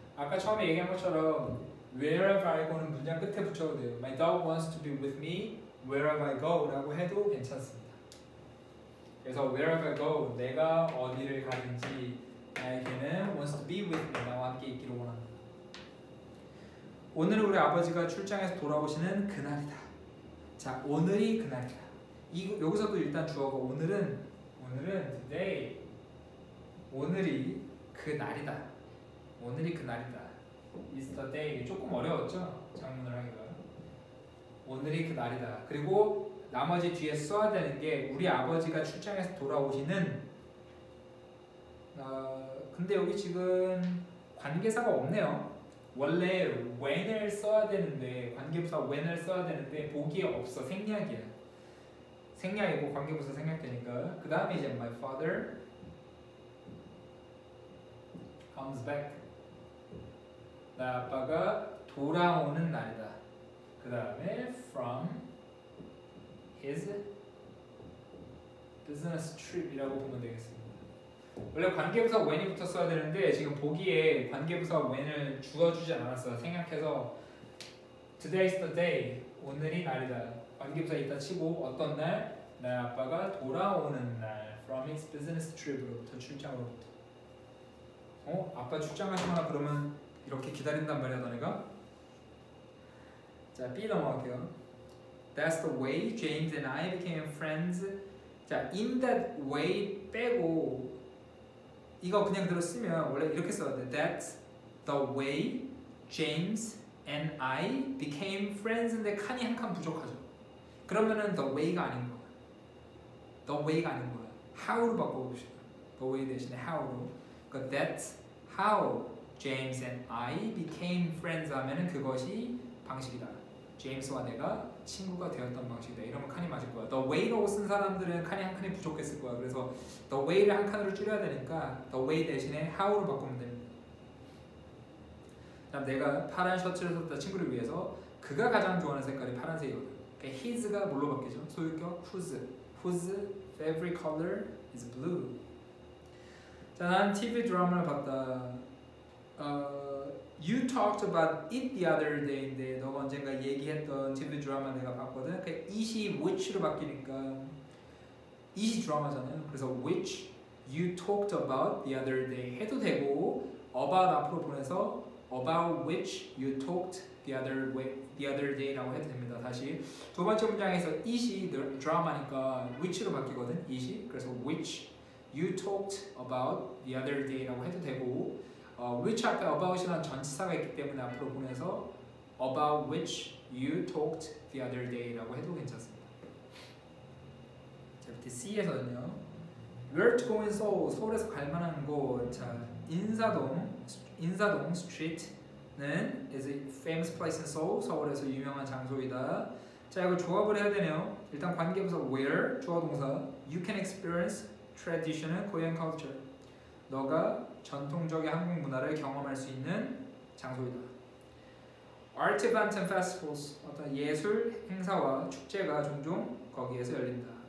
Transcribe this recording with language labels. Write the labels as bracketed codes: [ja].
[ko] 아까 처음에 얘기한 것처럼 wherever I go는 문장 끝에 붙여도 돼요. [en] My dog wants to be with me wherever I go [ko] 라고 해도 괜찮습니다. 그래서 [en] wherever I go [ko] 내가 어디를 가든지 나의 개는 [en] wants to be with me [ko] 나와 함께 있기를 원한다. 오늘은 우리 아버지가 출장에서 돌아오시는 그날이다. 자, 오늘이 그날이다. 여기서도 일단 주어가 오늘은 today 오늘이 그날이다. 오늘이 그날이다. is the day. 조금 어려웠죠? 장문을 하기가. 오늘이 그날이다. 그리고 나머지 뒤에 써야 되는 게 우리 아버지가 출장에서 돌아오시는 근데 여기 지금 관계사가 없네요. 원래 when을 써야 되는데 관계부사 when을 써야 되는데 보기에 없어. 생략이야. 생략이고 관계부사 생략되니까. 그 다음에 이제 [en] my father comes back. [ko] 나 아빠가 돌아오는 날이다. 그 다음에 [en] from his business trip [ko] 이라고 보면 되겠습니다. 원래 관계부사 when이 붙었어야 되는데 지금 보기에 관계부사 when을 주어주지 않았어요. 생략해서 [en] today's the day [ko] 오늘이 날이다. 관계부사 있다 치고 어떤 날? 내 아빠가 돌아오는 날 [en] from his business trip [ko] 으로부터 출장으로부터. 아빠 출장 가시거나 그러면 이렇게 기다린단 말이야 너네가? 자, B 넘어갈게요. [en] That's the way James and I became friends. [ko] 자, in that way 빼고 이거 그냥 그대로 쓰면 원래 이렇게 써야 돼. [en] That's the way James and I became friends인데 [ko] 칸이 한 칸 부족하죠. 그러면은 the way가 아닌 거야. the way가 아닌 거야. how로 바꿔봅시다. [en] the way 대신에 how로. [ko] 그러니까 [en] that's how James and I became friends [ko] 하면은 그것이 방식이다. 제임스와 내가 친구가 되었던 방식이다. 이러면 칸이 맞을 거야. The way라고 쓴 사람들은 칸이 한 칸이 부족했을 거야. 그래서 the way를 한 칸으로 줄여야 되니까 the way 대신에 how로 바꾸면 됩니다. 그다음 내가 파란 셔츠를 샀다 친구를 위해서 그가 가장 좋아하는 색깔이 파란색이거든. 그러니까 his가 뭘로 바뀌죠? 소유격 [en] whose favorite color is blue. [ko] 자, 난 TV 드라마를 봤다. [en] You talked about it the other day [ko] 인데 너가 언젠가 얘기했던 TV 드라마 내가 봤거든. 그 it이 which로 바뀌니까 it이 드라마잖아요. [en] 그래서 which you talked about the other day [ko] 해도 되고 [en] about [ko] 앞으로 보내서 [en] about which you talked the other day [ko] 라고 해도 됩니다. 다시 두 번째 문장에서 it이 드라마니까 which로 바뀌거든. [en] it이 [ko] 그래서 [en] which you talked about the other day [ko] 라고 해도 되고 which 앞에 about이라는 전치사가 있기 때문에 앞으로 보내서 [en] about which you talked the other day [ko] 라고 해도 괜찮습니다. 자, 밑에 C에서는요. [en] Where to go in Seoul, [ko] 서울에서 갈 만한 곳. [en] 자, 인사동 street는 is a famous place in Seoul, [ko] 서울에서 유명한 장소이다. 자, 이거 조합을 해야 되네요. 일단 관계부사 [en] where, [ko] 주어 동사 [en] you can experience traditional Korean culture. [ko] 너가 전통적인 한국 문화를 경험할 수 있는 장소이다. [en] Art events and festivals, [ko] 어떤 예술 행사와 축제가 종종 거기에서 열린다.